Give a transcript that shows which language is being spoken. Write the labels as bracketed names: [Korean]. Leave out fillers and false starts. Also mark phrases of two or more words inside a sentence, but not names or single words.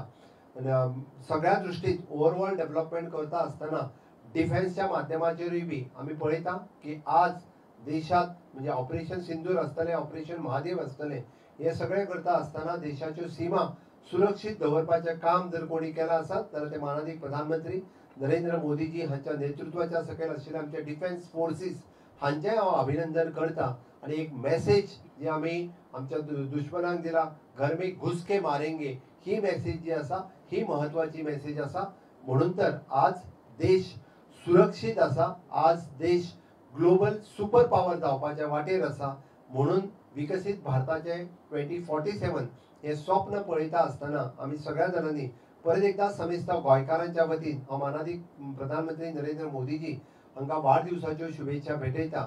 [Konkani] सगळ्या दृश्टीत ओवरऑल डेव्हलपमेंट करता आसतना डिफेन्सच्या माध्यमाचेरूय बी आमी पळयता की आज देशात म्हणजे ऑपरेशन सिंदूर आसतलें, ऑपरेशन महादेव आसतलें, हे सगळे करता आसतना देशाच्यो सीमा सुरक्षीत दवरपाचें काम जर कोणी केलां आसत जाल्यार ते माननीय प्रधानमंत्री नरेंद्र मोदीजी हांच्या नेतृत्वाच्या सकयल आशिल्ले आमचे [English] defence forces [Konkani] हांचें हांव अभिनंदन करता. आणि एक मेसेज जी आमी आमच्या दुश्मनांक दिला, [Hindi] घर में घुस के मारेंगे, [Konkani] ही मेसेज जी आसा ही महत्वाची मेसेज आसा. म्हणून तर आज देश सुरक्षीत आसा, आज देश [English] global super power [Konkani] जावपाच्या वाटेर आसा. म्हणून विकसित भारताचे 2047 हे स्वप्न पळयता आसतना आमी सगळ्या जाणांनी परत एकदा समेस्त गोंयकारांच्या वतीन हांव माननीय प्रधानमंत्री नरेंद्र मोदीजी हांकां वाडदिवसाच्यो शुभेच्छा भेटयता.